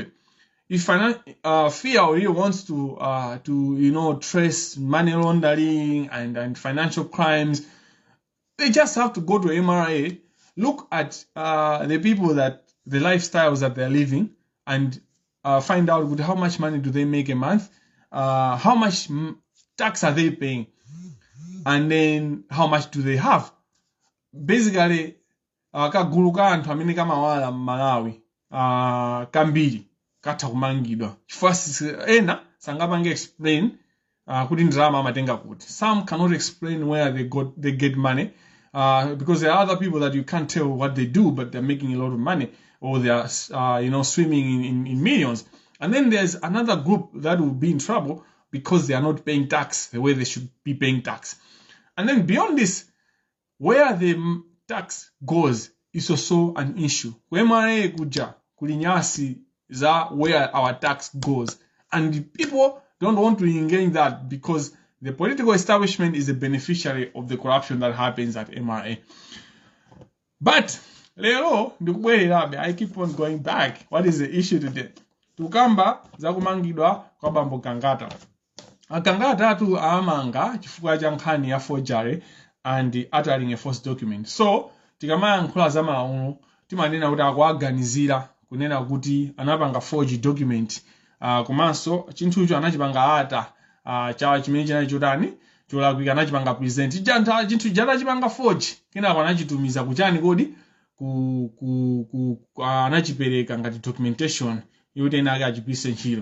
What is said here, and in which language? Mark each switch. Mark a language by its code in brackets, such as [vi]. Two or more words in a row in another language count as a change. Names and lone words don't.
[en] If fear really wants to trace money laundering and financial crimes, they just have to go to MRA, look at the people the lifestyles that they're living, and find out how much money do they make a month, how much tax are they paying, and then how much do they have. Basically, [ny] kagulu ka anthu amene kamawala Malawi kambiri katha kumangidwa chifukwa ena sangapange explain kuti ndalama amatenga kuti. [en] Some cannot explain where they get money, because there are other people that you can't tell what they do, but they're making a lot of money, or they are swimming in millions. And then there's another group that will be in trouble because they are not paying tax the way they should be paying tax. And then beyond this, where the tax goes is also an issue. MRA [ny] kuja kulinyasi za [en] where our tax goes, and people don't want to engage that because the political establishment is a beneficiary of the corruption that happens at MRA. But [ny] lero ndikubwererabe, [en] I keep on going back. What is the issue today? [ny] Tukamba za kumangidwa kwa Bambo Gangata. Gangata atu amanga chifukwa cha nkhani ya [en] forgery and uttering a false document. [ny] So tikamaya nkhula za malamulo timanena kuti akuaganizira kunena kuti anapanga [en] forged document, [ny] komanso chinthu icho anachipanga ata chawa chimene chinali chotani cholakwika, anachipanga present chinthu chachipanga forge, kenako anachitumiza kuchani kodi anachipereka ngati documentation yoti ena ake achipise ntchito.